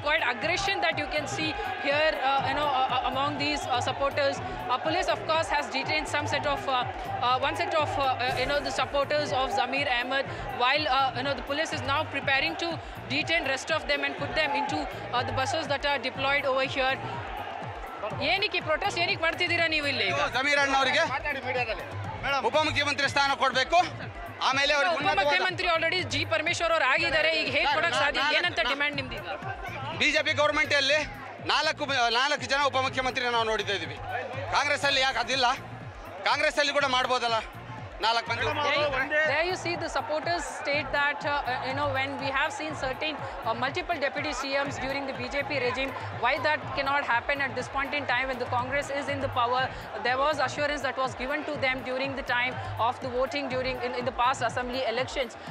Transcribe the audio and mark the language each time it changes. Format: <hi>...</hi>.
<en>Quite aggression that you can see here, among these supporters. Police, of course, has detained the supporters of Zamir Ahmed, while the police is now preparing to detain rest of them and put them into the buses that are deployed over here.</en> <kn>ಏನಕ್ಕೆ protest ಏನಕ್ಕೆ ಮಾಡ್ತಿದ್ದೀರಾ ನೀವು ಇಲ್ಲಿ? ಜಮೀರ್ ಅಣ್ಣ ಅವರಿಗೆ ಉಪಮುಖ್ಯಮಂತ್ರಿ ಸ್ಥಾನ ಕೊಡಬೇಕು, ಆಮೇಲೆ ಉಪಮುಖ್ಯಮಂತ್ರಿ ಆಲ್ರೆಡಿ ಜಿ ಪರಮೇಶ್ವರ್ ಅವರು ಆಗಿದ್ದಾರೆ, ಈಗ ಹೇಗೆ ಕೊಡಕ್ ಸಾಧ್ಯ? ಏನಂತ ಡಿಮ್ಯಾಂಡ್ ನಿಮ್ದು? ಬಿಜೆಪಿ ಗೌರ್ಮೆಂಟ್ ಅಲ್ಲಿ ನಾಲ್ಕು ಜನ ಉಪಮುಖ್ಯಮಂತ್ರಿ ನಾವು ನೋಡಿದ ಇದೀವಿ, ಕಾಂಗ್ರೆಸ್ ಅಲ್ಲಿ ಯಾಕೆ ಅದಿಲ್ಲ? ಕಾಂಗ್ರೆಸ್ ಅಲ್ಲಿ ಕೂಡ ಮಾಡ್ಬೋದಲ್ಲ.</kn> <en>There you see the supporters state that when we have seen certain multiple deputy CMs during the BJP regime, why that cannot happen at this point in time when the Congress is in the power? There was assurance that was given to them during the time of the voting in the past assembly elections.</en>